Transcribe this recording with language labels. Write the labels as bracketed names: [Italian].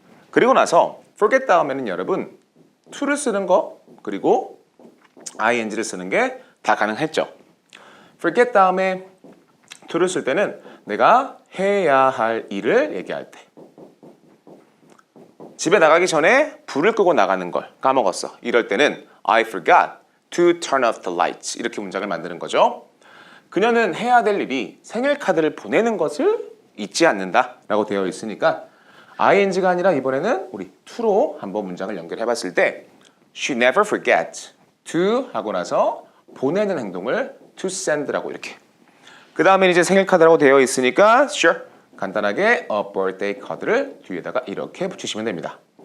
[Korean] 그리고 나서 forget 다음에는 여러분 to를 쓰는 거 그리고 ing를 쓰는 게 다 가능했죠. forget 다음에 to를 쓸 때는 내가 해야 할 일을 얘기할 때 집에 나가기 전에 불을 끄고 나가는 걸 까먹었어. 이럴 때는 [English] I forgot to turn off the lights [Korean] 이렇게 문장을 만드는 거죠. 그녀는 해야 될 일이 생일 카드를 보내는 것을 잊지 않는다 라고 되어 있으니까 ing가 아니라 이번에는 우리 to로 한번 문장을 연결해 봤을 때 [English] She never forgets to [Korean] 하고 나서 보내는 행동을 to send라고 이렇게 그 다음에 이제 생일 카드라고 되어 있으니까 sure 간단하게 a birthday 카드를 뒤에다가 이렇게 붙이시면 됩니다.